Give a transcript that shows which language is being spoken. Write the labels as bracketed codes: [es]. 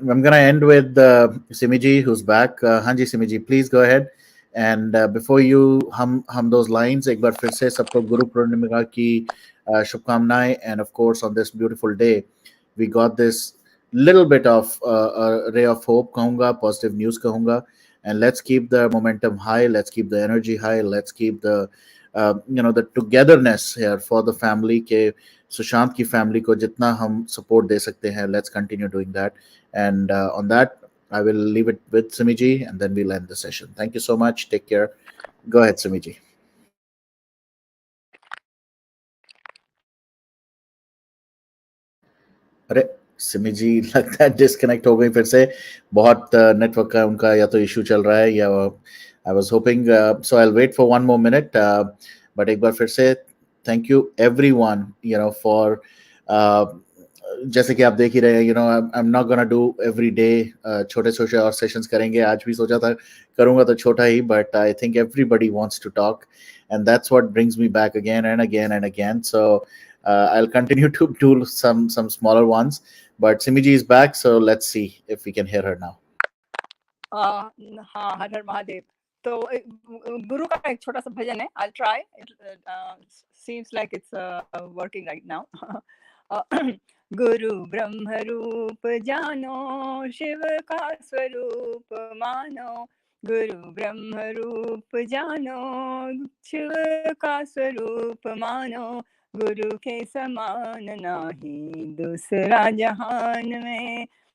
[en] I'm going to end with Simiji, who's back. Hanji Simiji, please go ahead. And before you hum those lines, [hi] एक बार फिर से सबको गुरु पूर्णिमा की शुभकामनाएं. [en] And of course, on this beautiful day, we got this little bit of a ray of hope, कहूँगा, positive news कहूँगा. And let's keep the momentum high. Let's keep the energy high. Let's keep the the togetherness here for the family. [hi] के सुशांत की family को जितना हम support दे सकते हैं, [en] Let's continue doing that. And on that I will leave it with Simiji and then we'll end the session. Thank you so much. Take care. Go ahead, Simiji. [hi] अरे सिमी लगता है डिस्कनेक्ट हो गई फिर से. बहुत नेटवर्क का उनका या तो इशू चल रहा है या [en] I was hoping so I will wait for one more minute. But [hi] एक बार फिर से [en] thank you everyone for [hi] जैसे कि आप देख ही रहे हैं, [en] I am not gonna do every day. [hi] छोटे छोटे और सेशंस करेंगे. आज भी सोचा था करूंगा तो छोटा ही, [en] But I think everybody wants to talk and that's what brings me back again and again and again. So I'll continue to do some smaller ones, but Simiji is back, so let's see if we can hear her now. [hi] हाँ, हर हर महादेव. तो गुरु का एक छोटा सा भजन है. [en] I'll try. It seems like it's working right now. [hi] गुरु ब्रह्म रूप जानो, शिव का स्वरूप मानो. गुरु ब्रह्म रूप जानो, शिव का स्वरूप मानो. गुरु के समान नाही दूसरा जहान में.